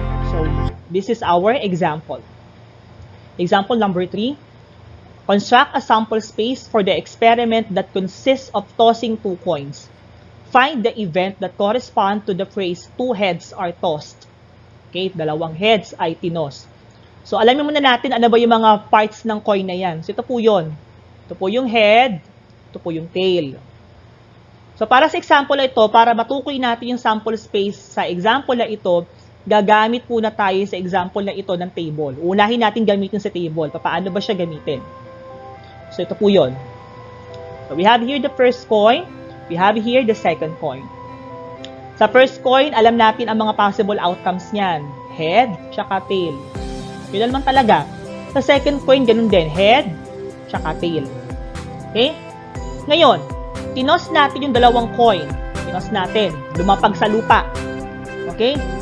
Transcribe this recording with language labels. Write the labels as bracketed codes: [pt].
[en] So, this is our example. Example number 3. Construct a sample space for the experiment that consists of tossing 2 coins. Find the event that corresponds to the phrase 2 heads are tossed. [tl] Okay, 2 heads ay tinos. So, alamin muna natin ano ba yung mga parts ng coin na yan. So, ito po yun. Ito po yung head, ito po yung tail. So, para sa example na ito, para matukoy natin yung sample space sa example na ito, gagamit po na tayo sa example na ito ng table. Unahin natin gamitin sa table. Paano ba siya gamitin? So, ito po yun. [en] So, we have here the first coin. We have here the second coin. [tl] Sa first coin, alam natin ang mga possible outcomes niyan. Head, tsaka tail. Yun naman talaga. Sa second coin, ganun din. Head, tsaka tail. Okay? Ngayon, tinos natin yung 2 coin. Tinos natin. Lumapag sa lupa. Okay?